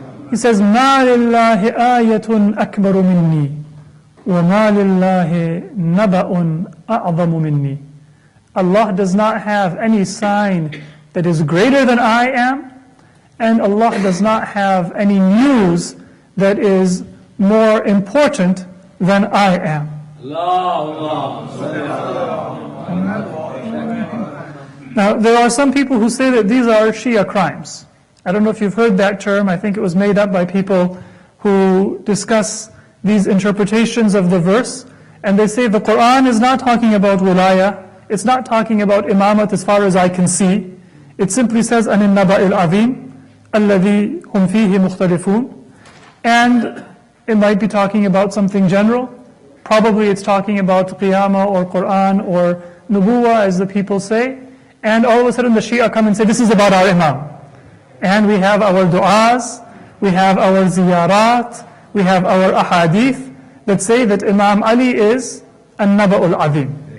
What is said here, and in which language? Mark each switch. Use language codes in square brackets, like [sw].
[en] He says, [ar] مَا لِلَّهِ آيَةٌ أَكْبَرُ مِنِّي وَمَا لِلَّهِ نَبَأٌ أَعْظَمُ مِنِّي. [en] Allah does not have any sign that is greater than I am, and Allah does not have any news that is more important than I am. Now, there are some people who say that these are Shia crimes. I don't know if you've heard that term. I think it was made up by people who discuss these interpretations of the verse, and they say the Quran is not talking about wilayah. It's not talking about imamat as far as I can see. It simply says, [ar] أَنِ النَّبَأِ الْعَظِيمِ الَّذِي هُمْ فِيهِ مُخْتَلِفُونَ. [en] And it might be talking about something general. Probably it's talking about Qiyamah or Quran or Nubuwah, as the people say. And all of a sudden the Shia come and say, this is about our Imam. And we have our du'as, we have our ziyarat, we have our ahadith that say that Imam Ali is an-naba'ul azim.